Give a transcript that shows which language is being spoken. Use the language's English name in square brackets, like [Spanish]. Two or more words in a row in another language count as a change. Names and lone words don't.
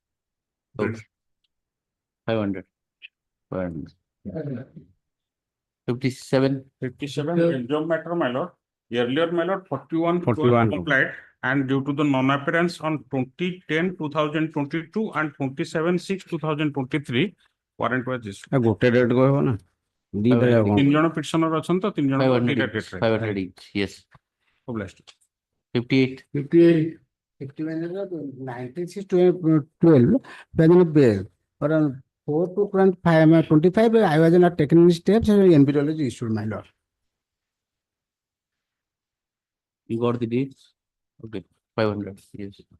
[English] Okay. 500. 500. 57. 57, Adjournment matter, my lord. Earlier, my lord, 41 41. complied, and due to the non-appearance on 20/10/2022 and 27/6/2023, warrant was issued. [Odia] ଗୋଟେ ଡେଟ୍ କହିବ ନା ଦିଟା ଯାକ ତିନି ଜଣ ପିଟିସନର ଅଛନ୍ତି ତ ତିନି ଜଣ [English] 500 each. Yes. 58. 58. 19/6/12, when in bail, or on 4/2/25, I was not taking any steps, and NBW was issued, my lord. You got the dates? Okay. 500. Yes.